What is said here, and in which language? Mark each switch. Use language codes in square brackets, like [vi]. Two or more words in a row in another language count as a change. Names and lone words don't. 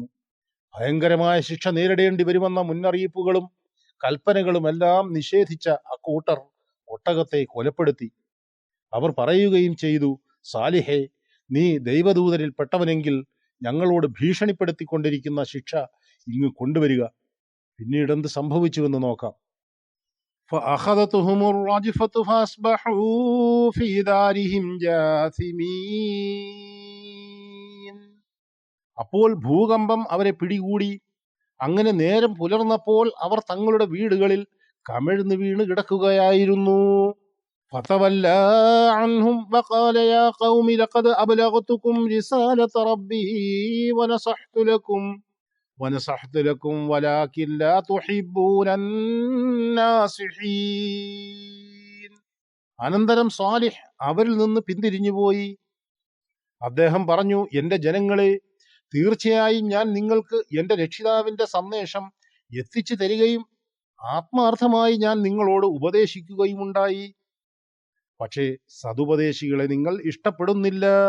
[ml] ഭയങ്കരമായ ശിക്ഷ നേരിടേണ്ടി വരുമെന്ന മുന്നറിയിപ്പുകളും കൽപ്പനകളുമെല്ലാം നിഷേധിച്ച അക്കൂട്ടർ ഒട്ടകത്തെ കൊലപ്പെടുത്തി. അവർ പറയുകയും ചെയ്തു, സാലിഹേ, നീ ദൈവദൂതരിൽ പെട്ടവനെങ്കിൽ ഞങ്ങളോട് ഭീഷണിപ്പെടുത്തിക്കൊണ്ടിരിക്കുന്ന ശിക്ഷ ഇങ്ങ് കൊണ്ടുവരിക. പിന്നീട് എന്ത് സംഭവിച്ചുവെന്ന് നോക്കാം. [ar] فأخذتهم الرجفة فأصبحوا في دارهم جاثمين. [ml] അപ്പോൾ ഭൂകമ്പം അവരെ പിടികൂടി. അങ്ങനെ നേരം പുലർന്നപ്പോൾ അവർ തങ്ങളുടെ വീടുകളിൽ കമിഴ്ന്നു വീണ് കിടക്കുകയായിരുന്നു. [ar] فتولى عنهم وقال يا قوم لقد أبلغتكم رسالة ربي ونصحت لكم ولكن لا تحبون الناصحين. [ml] അനന്തരം സാലിഹ് അവരിൽ നിന്ന് പിന്തിരിഞ്ഞുപോയി. അദ്ദേഹം പറഞ്ഞു, എന്റെ ജനങ്ങളെ, തീർച്ചയായും ഞാൻ നിങ്ങൾക്ക് എന്റെ രക്ഷിതാവിന്റെ സന്ദേശം എത്തിച്ചു തരികയും ആത്മാർത്ഥമായി ഞാൻ നിങ്ങളോട് ഉപദേശിക്കുകയുമുണ്ടായി. പക്ഷേ സതുപദേശികളെ നിങ്ങൾ ഇഷ്ടപ്പെടുന്നില്ല.